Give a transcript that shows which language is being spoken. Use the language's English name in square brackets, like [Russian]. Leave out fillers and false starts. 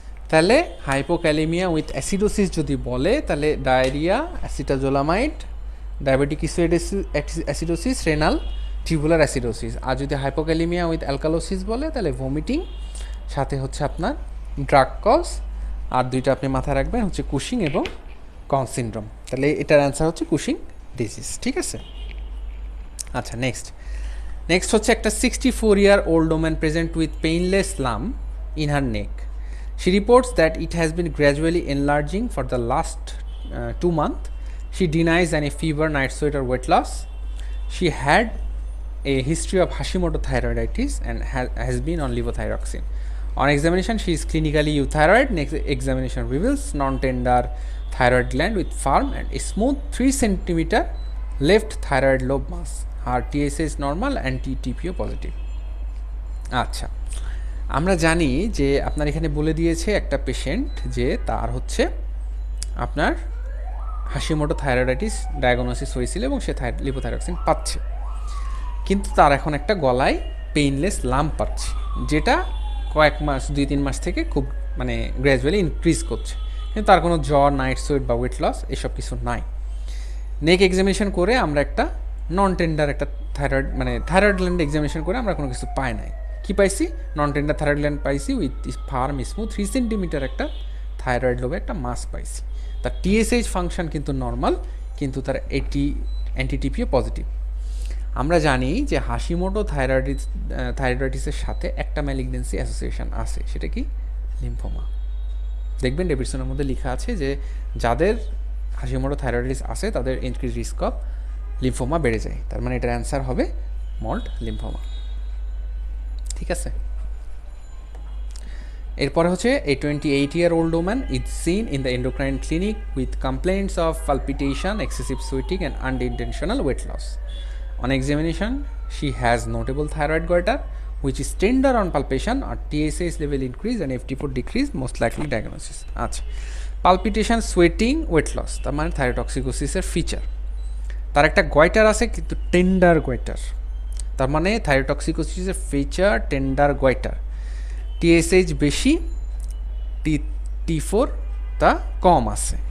[Bangla] তাহলে hypokalemia with acidosis যদি বলে, তাহলে diarrhoea, acetazolamide, diabetic acidosis, renal tubular acidosis. আর যদি হাইপোক্যালেমিয়া উইথ অ্যালকালোসিস বলে, তাহলে ভমিটিং, সাথে হচ্ছে আপনার ড্রাগ কজ, আর দুইটা আপনি মাথায় রাখবেন হচ্ছে কুশিং এবং কনস সিনড্রোম। তাহলে এটার অ্যান্সার হচ্ছে কুশিং ডিজিজ। ঠিক আছে, আচ্ছা নেক্সট হচ্ছে একটা [English] 64-year-old woman present with painless lump in her neck. She reports that it has been gradually enlarging for the last 2 months. She denies any fever, night sweat or weight loss. She had a history of Hashimoto thyroiditis and has been on levothyroxine. On examination, she is clinically euthyroid. Next examination reveals non-tender thyroid gland with firm and a smooth 3 cm left thyroid lobe mass. Her TSH is normal and TTPO positive. [Bangla] আচ্ছা, আমরা জানি যে আপনার এখানে বলে দিয়েছে একটা patient যে তার হচ্ছে আপনার হাশিমোটো থাইরয়েডাইটিস ডায়াগনোসিস হয়েছিল এবং সে লিভোথাইরক্সিন পাচ্ছে, কিন্তু তার এখন একটা গলায় পেইনলেস লাম্প পাচ্ছে, যেটা কয়েক মাস 2-3 মাস থেকে খুব মানে গ্র্যাজুয়ালি ইনক্রিজ করছে, কিন্তু তার কোনো জ্বর, নাইট সোয়েট বা ওয়েট লস এসব কিছু নাই। নেক এক্সামিনেশন করে আমরা একটা নন টেন্ডার একটা থাইরয়েড মানে থাইরয়েড গ্ল্যান্ড এক্সামিনেশন করে আমরা কোনো কিছু পাই নাই। কী পাইছি? নন টেন্ডার থাইরয়েড গ্ল্যান্ড পাইছি উইথ ফার্ম স্মুথ 3 সেন্টিমিটার একটা থাইরয়েড লোবে একটা মাস পাইছি। তার টিএসএইচ ফাংশন কিন্তু নর্মাল, কিন্তু তার অ্যান্টিটিপিও পজিটিভ। আমরা জানি যে হাশিমোটো থাইরয়েডাইটিসের সাথে একটা ম্যালিগনেন্সি অ্যাসোসিয়েশন আছে, সেটা কি? লিম্ফোমা। দেখবেন ডেভিডসনের মধ্যে লেখা আছে যে যাদের হাশিমোটো থাইরয়েডাইটিস আছে তাদের ইনক্রিজ রিস্ক অফ লিম্ফোমা বেড়ে যায়। তার মানে এটার অ্যান্সার হবে মল্ট লিম্ফোমা। ঠিক আছে, এরপরে হচ্ছে [English] a 28-year-old woman is seen in the endocrine clinic with complaints of palpitation, excessive sweating and unintentional weight loss. On examination, she has notable thyroid goiter which is tender on palpation or TSH level increase and FT4 decrease, most likely diagnosis. [Bangla] আচ্ছা, [English] palpitation, sweating, weight loss [Bangla] তার মানে থাইরোটক্সিকোসিসের feature. তার একটা goitre আছে কিন্তু tender goitre, তার মানে থাইরোটক্সিকোসিসের feature tender goitre. TSH বেশি, T4 তা কম আছে।